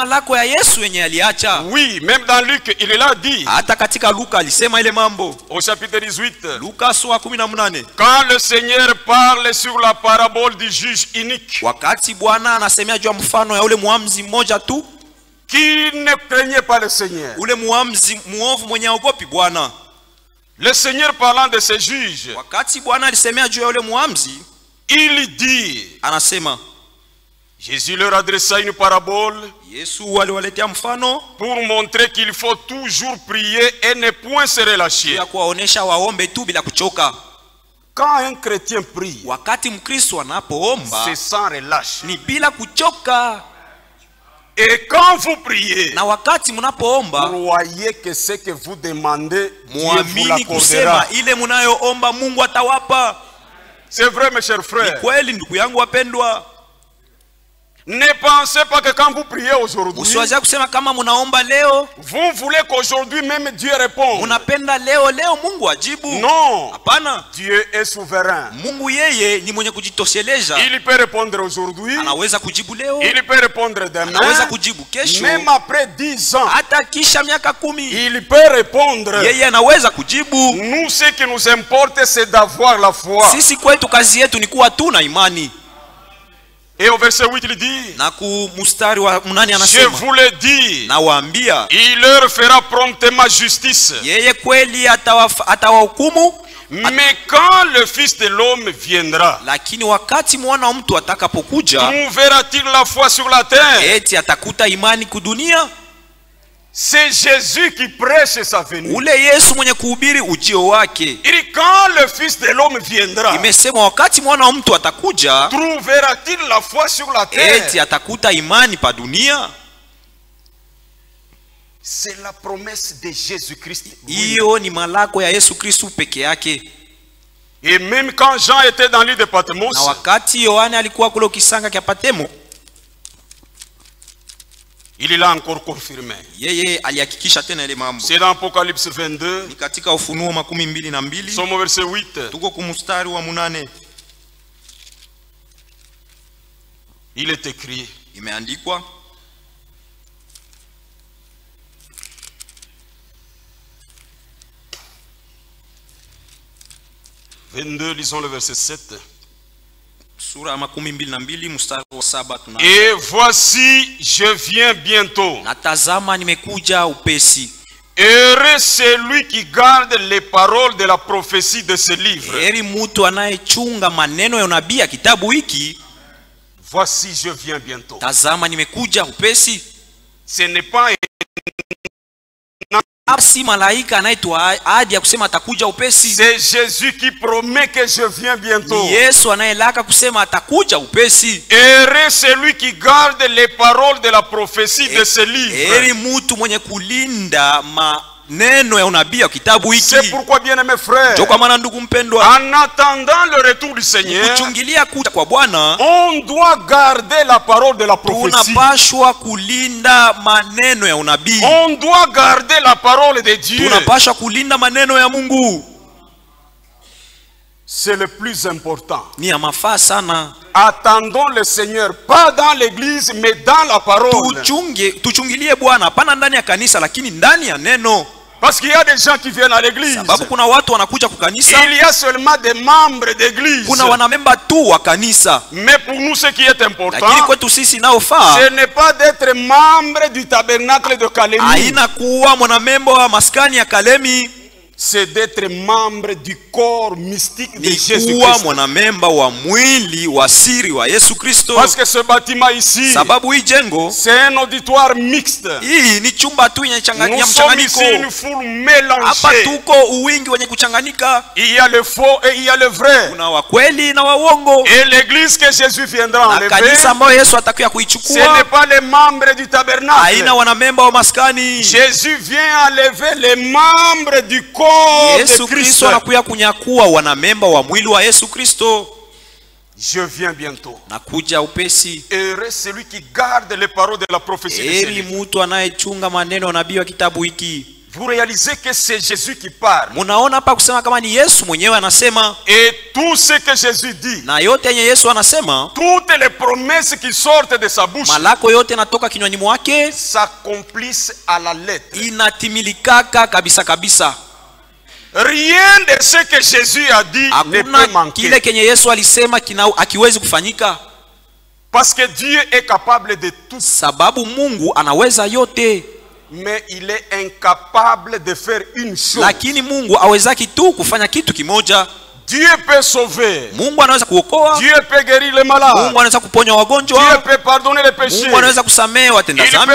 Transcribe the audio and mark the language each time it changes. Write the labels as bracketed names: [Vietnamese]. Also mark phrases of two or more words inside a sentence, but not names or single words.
[French] Oui, même dans Luc, il l'a dit. Au chapitre 18. Quand le Seigneur parle sur la parabole du juge inique, qui ne craignait pas le Seigneur. [Swahili] Ule muamzi muovu mwenye haogopi Bwana. [French] Le Seigneur parlant de ses juges, [Swahili] wakati Bwana alisemea juu ya ule muamzi, [French] il dit, [Swahili] anasema, [French] Jésus leur adressa une parabole [Swahili] Yesu aliwaletea mfano [French] pour montrer qu'il faut toujours prier et ne point se relâcher. [Swahili] ya kuwaonesha waombe tu bila kuchoka. [French] Quand un chrétien prie, [Swahili] wakati Mkristo anapoomba, [French] c'est sans relâche. [Swahili] ni bila kuchoka. [French] Et quand vous priez, [Swahili] na wakati mnapoomba, [French] croyez que ce que vous demandez, Dieu vous [Swahili] muamini kusema [French] l'accordera. [Swahili] ile munayoomba Mungu atawapa. [French] C'est vrai, mes chers frères. [Swahili] Ni kweli ndugu yangu wapendwa. [French] Ne pensez pas que quand vous priez aujourd'hui, [Swahili] usiwaze kusema kama munaomba leo, [French] vous voulez qu'aujourd'hui même Dieu réponde. [Swahili] Munapenda leo Mungu ajibu. [French] Non. [Swahili] Hapana. [French] Dieu est souverain. [Swahili] Mungu yeye ni mwenye kujitosheleza. [French] Il peut répondre aujourd'hui. [Swahili] Anaweza kujibu leo. [French] Il peut répondre demain. [Swahili] Anaweza kujibu kesho. [French] Même après 10 ans. [Swahili] Hata kisha miaka 10. [French] Il peut répondre. [Swahili] Yeye anaweza kujibu. [French] Nous, ce qui nous importe, c'est d'avoir la foi. [Swahili] Sisi kwetu kazi yetu ni kuwa tu na imani. [French] Et au verset 8 il dit, [Swahili] na ku mustari wa 8 anasema, [French] je vous le dis, [Swahili] na waambia, [French] il leur fera promptement justice. [Swahili] Yeye kweli atawahukumu. [French] Mais quand le Fils de l'homme viendra, [Swahili] lakini wakati mwana wa mtu atakapokuja, [French] trouvera-t-il la foi sur la terre? [Swahili] eti atakuta imani kudunia? [French] C'est Jésus qui prêche sa venue. [Swahili] Ule Yesu mwenye kuhubiri ujio wake. [French] Et quand le Fils de l'homme viendra, [Swahili] imesema wakati mwana wa mtu atakuja, [French] trouvera-t-il la foi sur la terre? [Swahili] eti atakuta imani pa dunia? [French] C'est la promesse de Jésus-Christ. [Swahili] Hiyo ni malako ya Yesu Kristo peke yake. [French] Et même quand Jean était dans l'île de Patmos, [Swahili] na wakati Yohana alikuwa kule kisanga cha Patemo, [French] il l'a encore confirmé. [Swahili] Yeye alihakikisha tena ile mambo. [French] C'est dans Apocalypse 22. [Swahili] Ni katika Ufunuo 22. [French] Somo verset 8. [Swahili] Tuko kumstari wa 8. [French] Il est écrit. [Swahili] Imeandikwa. [French] Lisons le verset 7. [Swahili] Sura 22 mstari wa 7 tunaanza. [French] Et voici, je viens bientôt. [Swahili] Natazama nimekuja upesi. [French] Heureux celui qui garde les paroles de la prophétie de ce livre. [Swahili] Heri mtu anayechunga maneno ya unabii ya kitabu hiki. [French] Voici, je viens bientôt. [Swahili] Tazama nimekuja upesi. [French] Ce n'est pas [Swahili] si malaika anaitwa ahadi ya kusema atakuja upesi. [French] C'est Jésus qui promet que je viens bientôt. [Swahili] Yesu anayelaka kusema atakuja upesi. [French] Heureux celui qui garde les paroles de la prophétie de ce livre. [Swahili] Heri mtu mwenye kulinda maneno ya unabii ya kitabu hiki. [French] C'est pourquoi, bien-aimés frères, [Swahili] kwa maana ndugu mpendwa, [French] en attendant le retour du Seigneur, [Swahili] kuchungilia kuja kwa Bwana, [French] on doit garder la parole de la prophétie. [Swahili] Tunapashwa kulinda maneno ya unabii. [French] On doit garder la parole de Dieu. [Swahili] Tunapashwa kulinda maneno ya Mungu. [French] C'est le plus important. [Swahili] Ni ya mafaa sana. [French] Attendons le Seigneur, pas dans l'église, mais dans la parole. [Swahili] Tuchungilie Bwana, hapana ndani ya kanisa, lakini ndani ya neno. [French] Parce qu'il y a des gens qui viennent à l'église. [Swahili] Sababu kuna watu wanakuja kwa kanisa. [French] Il y a seulement des membres d'église. [Swahili] Kuna wanamemba tu wa kanisa. [French] Mais pour nous, ce qui est important, [Swahili] lakini kwetu sisi naofaa, [French] ce n'est pas d'être membre du tabernacle de Kalemi. [Swahili] Haina kuwa mwanamemba wa maskani ya Kalemi. [French] C'est d'être membre du corps mystique de Jésus-Christ. [Swahili] Kuwa mwanamemba wa mwili wa siri wa Yesu Kristo. [French] Parce que ce bâtiment ici, [Swahili] sababu hii jengo, [French] c'est un auditoire mixte. [Swahili] Hii ni chumba tu yenye mchanganyiko. [French] Nous sommes ici une foule mélangée. [Swahili] Hapa tuko uwingi wenye kuchanganyika. [French] Il y a le faux et il y a le vrai. [Swahili] Kuna wa kweli na wa uongo. [French] Et l'église que Jésus viendra enlever, [Swahili] kanisa ambayo Yesu atakuja kuichukua, [French] ce n'est pas les membres du tabernacle. [Swahili] Haina wanamemba wa maskani. [French] Jésus vient enlever les membres du corps. [Swahili] Yesu Kristo anakuja kunyakua wanamemba wa mwili wa Yesu Kristo. [French] Je viens bientôt. [Swahili] Nakuja upesi. [French] Heureux celui qui garde les paroles de la prophétie. [Swahili] Heri mtu anayechunga maneno ya nabii wa kitabu hiki. [French] Vous réalisez que c'est Jésus qui parle. [Swahili] Munaona hapa kusema kama ni Yesu mwenyewe anasema. [French] Et tout ce que Jésus dit, [Swahili] na yote yenye Yesu anasema, [French] toutes les promesses qui sortent de sa bouche, [Swahili] malako yote natoka kinywani mwake, [French] s'accomplissent à la lettre. [Swahili] Inatimilikaka kabisa kabisa. [French] Rien de ce que Jésus a dit ne peut manquer. [Swahili] Kile kenye Yesu alisema akiwezi kufanyika. [French] Parce que Dieu est capable de tout. [Swahili] Sababu Mungu anaweza yote. [French] Mais il est incapable de faire une chose. [Swahili] Lakini Mungu awezaki tu kufanya kitu kimoja. [French] Dieu peut sauver. [Swahili] Mungu anaweza kuokoa. [French] Dieu peut guérir les malades. [Swahili] Mungu anaweza kuponya wagonjwa. [French] Dieu peut pardonner les péchés. [Swahili] Mungu anaweza kusamehe watenda dhambi.